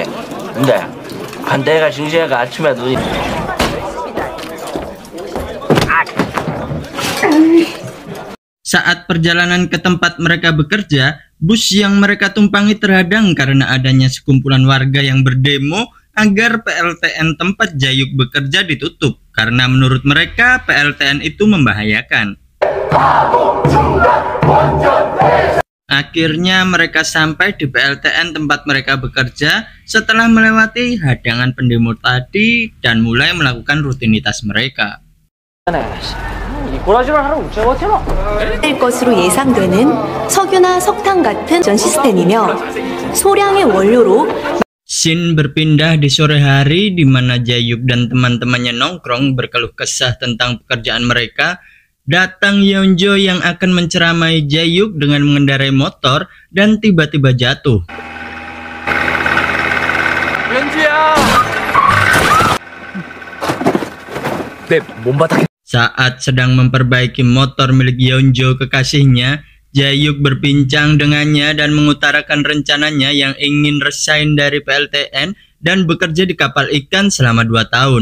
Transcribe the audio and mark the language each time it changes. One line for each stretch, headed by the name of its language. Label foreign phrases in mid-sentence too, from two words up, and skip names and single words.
Indonesian: Saat perjalanan ke tempat mereka bekerja, bus yang mereka tumpangi terhadang karena adanya sekumpulan warga yang berdemo agar PLTN tempat Jae-yuk bekerja ditutup karena menurut mereka PLTN itu membahayakan. Akhirnya mereka sampai di PLTN tempat mereka bekerja setelah melewati hadangan pendemo tadi dan mulai melakukan rutinitas mereka.
Korean: 될 것으로 예상되는 석유나 석탄 같은 전 시스템이며 소량의 원료로
Indonesian: Scene berpindah di sore hari di mana Jae-yuk dan teman-temannya nongkrong berkeluh kesah tentang pekerjaan mereka. Datang Yeonjo yang akan menceramai Jae-yuk dengan mengendarai motor dan tiba-tiba jatuh. Saat sedang memperbaiki motor milik Yeonjo kekasihnya, Jae-yuk berbincang dengannya dan mengutarakan rencananya yang ingin resign dari PLTN dan bekerja di kapal ikan selama 2 tahun.